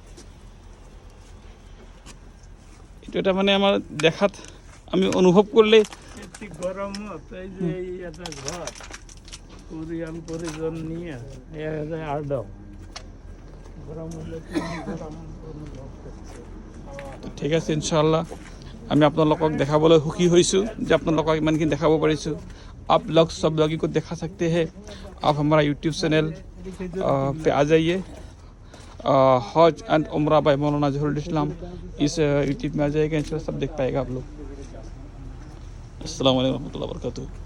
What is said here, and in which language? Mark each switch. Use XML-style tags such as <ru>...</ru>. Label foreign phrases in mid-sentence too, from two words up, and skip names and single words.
<as>এইটো এটা মানে আমাৰ দেখাত আমি অনুভৱ কৰিলে গৰমত এই যে এটা ঘৰ পৰিয়াল পৰিজন নিয়ে ঠিক আছে। ইনশাআল্লাহ আমি আপোনালোকক দেখাবলৈ সুখী হৈছোঁ যে আপোনালোকক ইমানখিনি দেখাব পাৰিছোঁ।</as> <hi>आप लोग सब लोगों को देखा सकते हैं, आप हमारा</hi> <en>YouTube channel</en> <hi>पे आ जाइए, हज एंड उम्रा बाय मौलाना जहरुल इस्लाम, इस यूट्यूब में आ जाएगा, इंशाल्लाह सब देख पाएगा आप लोग।</hi> <ar>السلام عليكم ورحمة الله وبركاته.</ar>